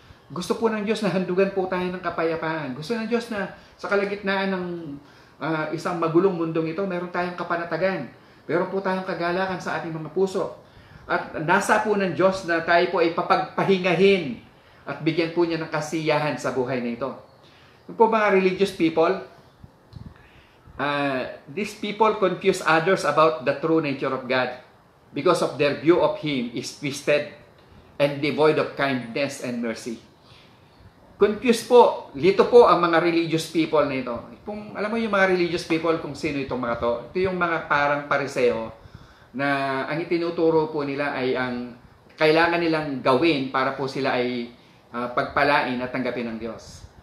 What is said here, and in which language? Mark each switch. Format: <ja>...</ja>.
<tl>Gusto po ng Diyos na handugan po tayo ng kapayapaan. Gusto ng Diyos na sa kalagitnaan ng isang magulong mundong ito, meron tayong kapanatagan. Meron po tayong kagalakan sa ating mga puso. At nasa po ng Diyos na tayo po ay papagpahingahin at bigyan po niya ng kasiyahan sa buhay na ito. Yung po mga</tl> <en>religious people, these people confuse others about the true nature of God because of their view of Him is twisted and devoid of kindness and mercy.</en> <tl>Confused po, lito po ang mga religious people na ito. Kung alam mo yung mga religious people kung sino itong mga to, ito yung mga parang pariseo na ang itinuturo po nila ay ang kailangan nilang gawin para po sila ay pagpalain at tanggapin ng Diyos.</tl>